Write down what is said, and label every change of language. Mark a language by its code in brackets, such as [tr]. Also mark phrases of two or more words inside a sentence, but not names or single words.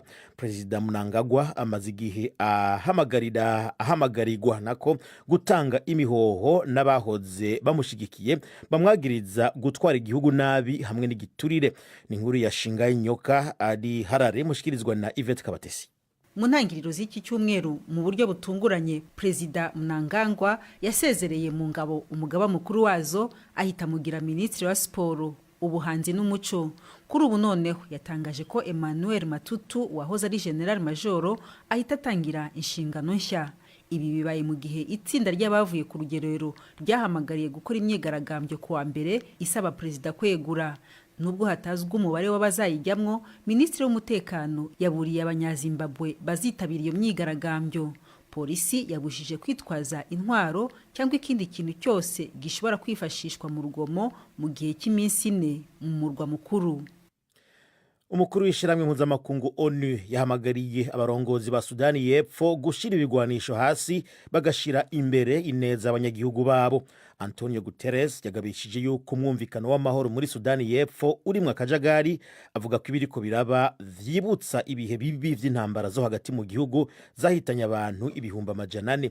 [rn] President Mnangagwa amaze igihe ahamagarirwa nako gutanga imihoho n'abahoze bamushigikiye bamwagiriza gutwara igihugu nabi hamwe n'igiturire. Ni inkuru ya Shingai Nyoka ari Harare mushikirizwa na Yvette Kabatesi. [rw] Mu ntangiriro z'iki cyumweru mu buryo butunguranye Perezida Mnangagwa yasezereye mu ngabo umugaba mukuru wazo ahita mugira ministri wa siporo ubuhanzi n'umuco. Kuri ubu noneho yatangaje ko Emmanuel Matutu wahoze ari General Major ahita atangira inshingano nshya. Ibi bibaye mu gihe itsinda ry'abavuye ku rugerero ryahamagariye gukora imyigaragambyo kuwa mbere isaba Perezida kwegura. Nubwo hatazwe umubare w'abazayijyamwo, Minisitiri w'umutekano yaburiye abanyazimbabwe bazitabira iyo myigaragambyo. Polisi yabujije kwitwaza intwaro cyangwa ikindi kintu cyose gishobora kwifashishwa mu rugomo mu gihe cy'iminsi 4 mu murwa mukuru. [rn] Umukuru w'ishiramwe mpuzamakungu ONU yahamagariye abarongozi ba Sudani y'Epfo gushira ibigwanisho hasi bagashira imbere ineza abanyagihugu babo. Antonio Guterres yagabishije yuko umwumvikano w'amahoro muri Sudani y'Epfo uri mu akajagari, avuga ko ibiriko biraba vyibutsa ibihe bibi vy'intambara zo hagati mu gihugu zahitanye abantu ibihumbi 400.